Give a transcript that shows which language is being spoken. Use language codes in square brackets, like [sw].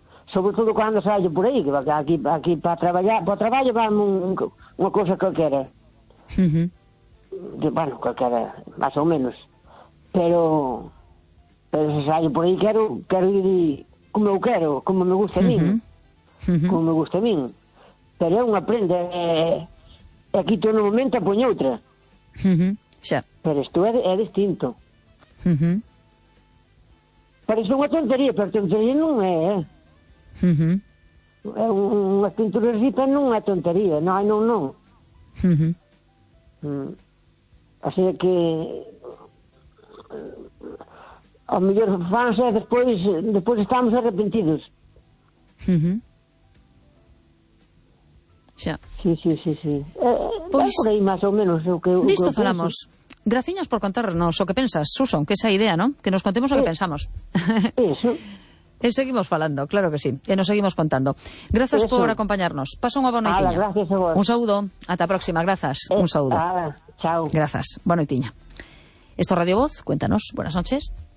[es] Sobre todo cuando salgo por ahí, que aquí para trabajar, para trabajo, para una cosa cualquiera. Uh-huh. Que, bueno, cualquiera, más o menos. Pero si salgo por ahí, quiero ir como yo quiero, como me gusta a mí. Uh-huh. Como me gusta a mí. [gl] Pero é unha prenda, e aquí todo no momento e poño outra. Uh-huh. Yeah. Pero isto é distinto. Uh-huh. Parece unha tontería, pero tontería non é. Uh-huh. É unha pintura así, pero non é tontería, non. Uh-huh. Así que o mellor fanse despois estamos arrepentidos. Uh-huh. Xa. Sí. Pois, por aí, máis ou menos, o que disto falamos. Graciñas por contarnos o que pensas, Susan, que esa idea, ¿no? Que nos contemos o que pensamos. Eso. E seguimos falando, claro que sí. E nos seguimos contando. Grazas por acompañarnos. Pasa unha boa noitiña. Gracias a vos. Un saúdo. Ata a próxima. Grazas. Un saúdo. Chao. Grazas. Boa noitiña. Esto Radio Voz. Cuéntanos. [es] Buenas noches.